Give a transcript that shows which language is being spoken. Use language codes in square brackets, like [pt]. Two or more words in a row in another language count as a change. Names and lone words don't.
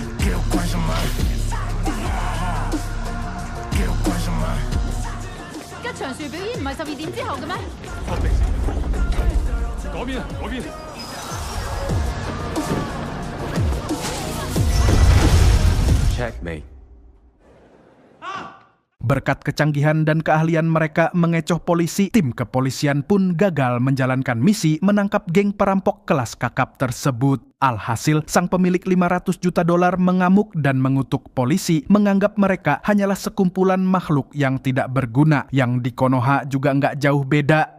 [yue] 跟住場樹表演唔係12點之後嘅咩？嗰邊，嗰邊。Checkmate. [id] Berkat kecanggihan dan keahlian mereka mengecoh polisi, tim kepolisian pun gagal menjalankan misi menangkap geng perampok kelas kakap tersebut. Alhasil, sang pemilik $500 juta mengamuk dan mengutuk polisi, menganggap mereka hanyalah sekumpulan makhluk yang tidak berguna, yang di Konoha juga nggak jauh beda.